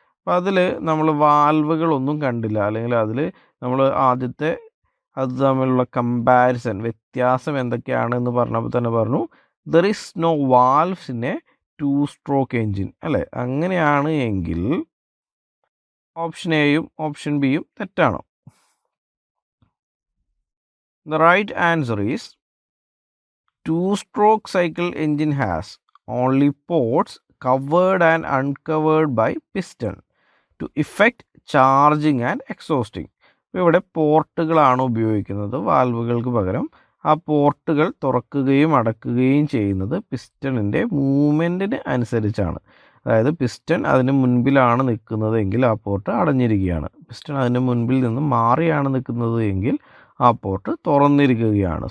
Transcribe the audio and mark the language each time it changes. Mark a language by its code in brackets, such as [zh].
[ml] അപ്പോൾ അതിൽ നമ്മൾ വാൽവുകളൊന്നും കണ്ടില്ല, അല്ലെങ്കിൽ അതിൽ നമ്മൾ ആദ്യത്തെ അത് തമ്മിലുള്ള കമ്പാരിസൺ, വ്യത്യാസം എന്തൊക്കെയാണെന്ന് പറഞ്ഞപ്പോൾ തന്നെ പറഞ്ഞു [en] there is no valves in a two stroke engine [ml] അല്ലേ? അങ്ങനെയാണ് എങ്കിൽ ഓപ്ഷൻ എയും ഓപ്ഷൻ ബിയും തെറ്റാണ്. [en] The right answer is 2-stroke cycle engine has only ports covered and uncovered by piston to effect charging and exhausting. [ml] ഇവിടെ പോർട്ടുകളാണ് ഉപയോഗിക്കുന്നത് വാൽവുകൾക്ക് പകരം. ആ പോർട്ടുകൾ തുറക്കുകയും അടക്കുകയും ചെയ്യുന്നത് പിസ്റ്റണിൻ്റെ മൂവ്മെൻറ്റിന് അനുസരിച്ചാണ്. അതായത് പിസ്റ്റൺ അതിന് മുൻപിലാണ് നിൽക്കുന്നത് എങ്കിൽ ആ പോർട്ട് അടഞ്ഞിരിക്കുകയാണ്. പിസ്റ്റൺ അതിന് മുൻപിൽ നിന്ന് മാറിയാണ് നിൽക്കുന്നത് എങ്കിൽ ആ പോർട്ട് തുറന്നിരിക്കുകയാണ്.